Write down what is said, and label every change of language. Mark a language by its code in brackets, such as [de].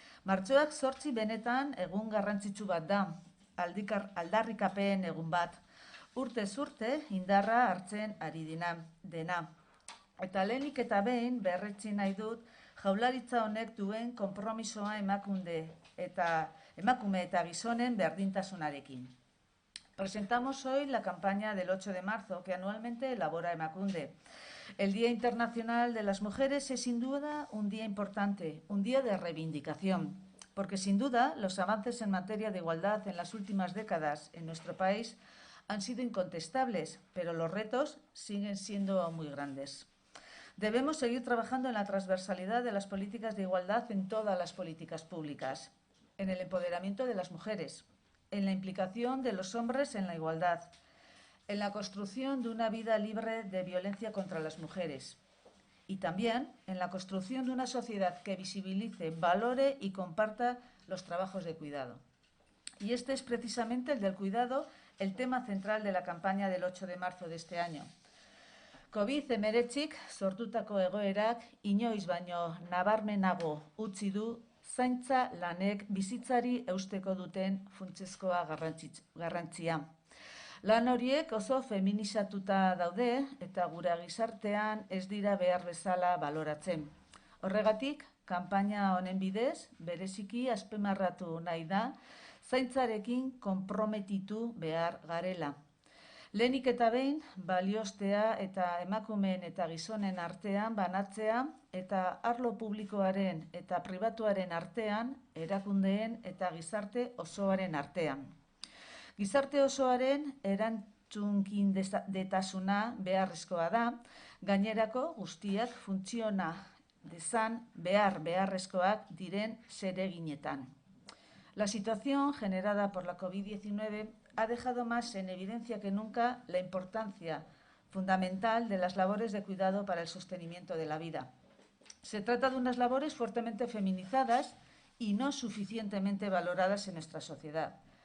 [eu] Martxoak 8 benetan egun garrantzitsu bat da, aldarrikapen egun bat. Urtez urte indarra hartzen ari dena. Eta lehenik eta behin berretsi nahi dut jaurlaritza honek duen konpromisoa emakume eta gizonen berdintasunarekin. [es] Presentamos hoy la campaña del 8 de marzo que anualmente elabora Emakunde. El Día Internacional de las Mujeres es sin duda un día importante, un día de reivindicación, porque sin duda los avances en materia de igualdad en las últimas décadas en nuestro país han sido incontestables, pero los retos siguen siendo muy grandes. Debemos seguir trabajando en la transversalidad de las políticas de igualdad en todas las políticas públicas, en el empoderamiento de las mujeres, en la implicación de los hombres en la igualdad, en la construcción de una vida libre de violencia contra las mujeres y también en la construcción de una sociedad que visibilice, valore y comparta los trabajos de cuidado. Y este es precisamente el del cuidado, el tema central de la campaña del 8 de marzo de este año. [eu] COVID-19 sortutako egoerak inoiz baino nabarmenago utzi du zaintza lanek bizitzari eusteko duten funtsezkoa garrantzia. Lan horiek oso feminizatuta daude eta gure gizartean ez dira behar bezala baloratzen. Horregatik, kanpaina honen bidez, bereziki azpimarratu nahi da, zaintzarekin konprometitu behar garela. Lehenik eta behin, balioztea eta emakumeen eta gizonen artean banatzea eta arlo publikoaren eta pribatuaren artean, erakundeen eta gizarte osoaren artean. Gizarte osoaren erantzunkindetasuna beharrezkoa da, gainerako guztiak funtziona dezan beharrezkoak diren zereginetan. [es] La situación generada por la COVID-19 ha dejado más en evidencia que nunca la importancia fundamental de las labores de cuidado para el sostenimiento de la vida. Se trata de unas labores fuertemente feminizadas y no suficientemente valoradas en nuestra sociedad.